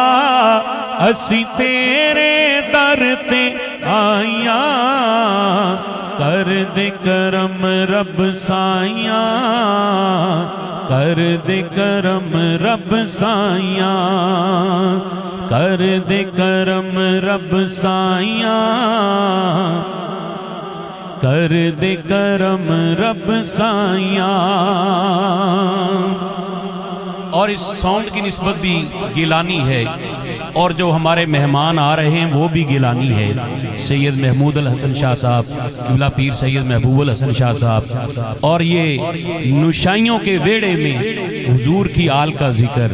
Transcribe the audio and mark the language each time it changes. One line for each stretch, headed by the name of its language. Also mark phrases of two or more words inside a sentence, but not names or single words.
Punjabi: اسی تیرے در تے آئیا، کر دے کرم رب سائیاں، کر دے کرم رب سائیاں, کر دے کرم رب سائیاں کر دے کرم رب سائیاں.
Urdu: اور اس ساؤنڈ کی نسبت بھی گیلانی ہے اور جو ہمارے مہمان آ رہے ہیں وہ بھی گیلانی ہے. سید محمود الحسن شاہ صاحب قبلہ پیر سید محبوب الحسن شاہ صاحب. اور یہ نشائیوں کے ویڑے میں حضور کی آل کا ذکر.